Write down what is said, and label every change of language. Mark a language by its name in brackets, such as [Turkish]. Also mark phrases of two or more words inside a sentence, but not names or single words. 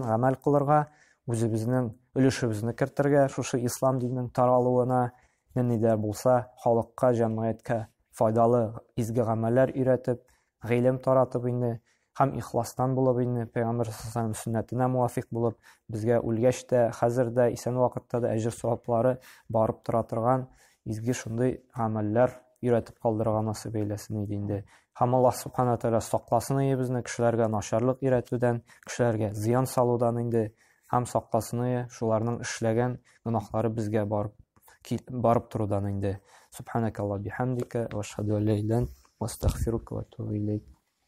[Tatar] гамәл кылырга, үзебезнең өлешебезне кертергә, шушы ислам диненең таралуына, нидә булса, халыкка, җәмгыятькә файдалы изге гамәлләр өйрәтеп, гыйлем таратып инде, һәм ихластан булып инде, Пәйгамбәр саллаллаһу сөннәтенә муафиq булып, безгә үлгәч тә, хәзер дә, исән вакытта да әҗр-саваплары барып тора торган изге шундый гамәлләр өйрәтеп калдырырга насыйп әйләсен иде инде. Һәм Аллаһ Субхана Тәгалә сакласын безне кешеләргә начарлык өйрәтүдән, кешеләргә зыян салудан инде, һәм сакласын шуларның эшләгән гөнаһлары безгә барып торудан инде. [Arabic] سبحانك اللهم وبحمدك وأشهد أن لا إله إلا أنت وأستغفرك وأتوب إليك.